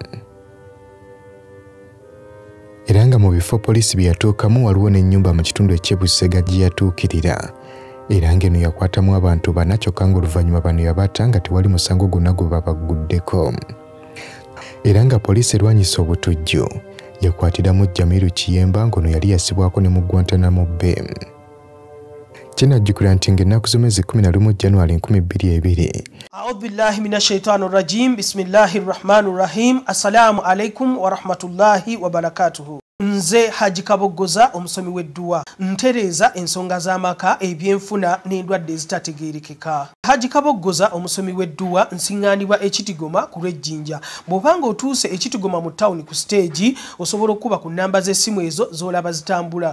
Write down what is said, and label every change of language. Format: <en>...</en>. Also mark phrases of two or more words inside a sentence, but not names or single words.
<lg>Era nga mu bifo poliisi bye yatuukamu waliwo n'ennyumba mu kitundu eky'Ebusega gye yatuukirira, era ng'eno yakwatamu abantu 4 kyokka ng'oluvannyuma bano yabatta nga tewali musango gwonna gwe babaguddeko. Era nga poliisi erwanyisa obutujju, yakwatiramu Jamiru Kiyemba ng'ono yali yasibwako ne mu Guantanamo Bay. Kinajjukira nti ng'ennaku z'omwezi 11 January 2020.</lg> <ar>أعوذ بالله من الشيطان الرجيم. بسم الله الرحمن الرحيم. السلام عليكم ورحمة الله وبركاته.</ar> <lg>Nze Haji Kabogoza omusomi w'edduwa ntereeza ensonga z'amaka ebyenfuna n'endwadde ezitategeerekeka. Haji Kabogoza omusomi w'edduwa nsiŋŋaanibwa ekitigoma ku lw'ejjinja. Bw'obanga otuuse ekitigoma mu ttawuni ku siteegi osobola okuba ku nnamba z'essimu ezo z'olaba zitambula.</lg>